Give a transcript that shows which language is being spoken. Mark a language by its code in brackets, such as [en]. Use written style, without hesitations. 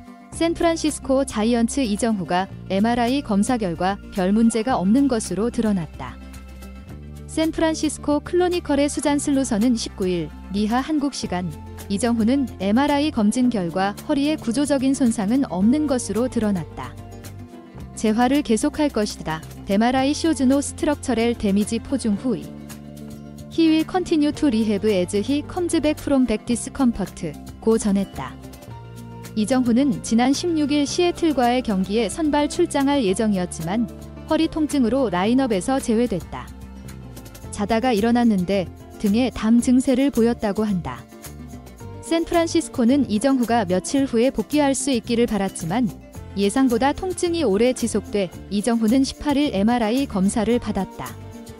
[ko] 샌프란시스코 자이언츠 이정후가 MRI 검사 결과 별 문제가 없는 것으로 드러났다. 샌프란시스코 클로니컬의 수잔 슬루서는 19일 미하 한국 시간 이정후는 MRI 검진 결과 허리에 구조적인 손상은 없는 것으로 드러났다. 재활을 계속할 것이다. [en] MRI shows no structural damage 포중 후이. He will continue to rehab as he comes back from back discomfort. [ko] 고 전했다. 이정후는 지난 16일 시애틀과의 경기에 선발 출장할 예정이었지만 허리 통증으로 라인업에서 제외됐다. 자다가 일어났는데 등에 담 증세를 보였다고 한다. 샌프란시스코는 이정후가 며칠 후에 복귀할 수 있기를 바랐지만 예상보다 통증이 오래 지속돼 이정후는 18일 MRI 검사를 받았다.